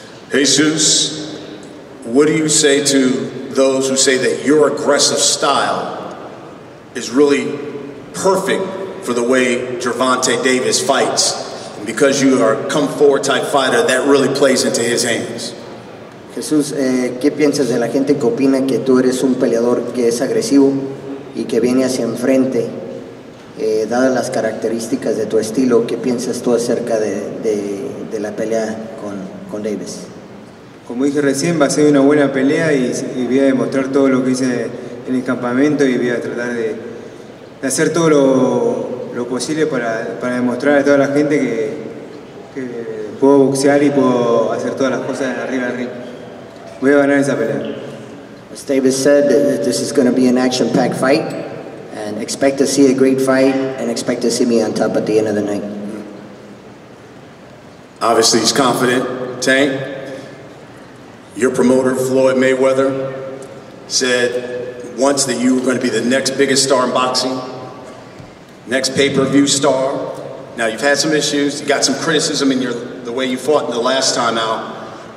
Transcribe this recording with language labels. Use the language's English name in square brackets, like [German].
[English] Jesus, what do you say to those who say that your aggressive style is really perfect for the way Gervonta Davis fights? And because you are a come-forward type fighter, that really plays into his hands. [Spanish] Jesús, ¿qué piensas de la gente que opina que tú eres un peleador que es agresivo y que viene hacia enfrente, dadas las características de tu estilo? ¿Qué piensas tú acerca de la pelea con Davis? Como dije recién, va a ser una buena pelea y voy a demostrar todo lo que hice en el campamento y voy a tratar de hacer todo lo posible para demostrar a toda la gente que puedo boxear y puedo hacer todas las cosas arriba del ring. Voy a ganar esa pelea. [English] As Davis said, this is going to be an action-packed fight, and expect to see a great fight, and expect to see me on top at the end of the night. Obviously, he's confident. Tank, your promoter, Floyd Mayweather, said once that you were going to be the next biggest star in boxing, next pay-per-view star. Now, you've had some issues, you got some criticism in the way you fought the last time out,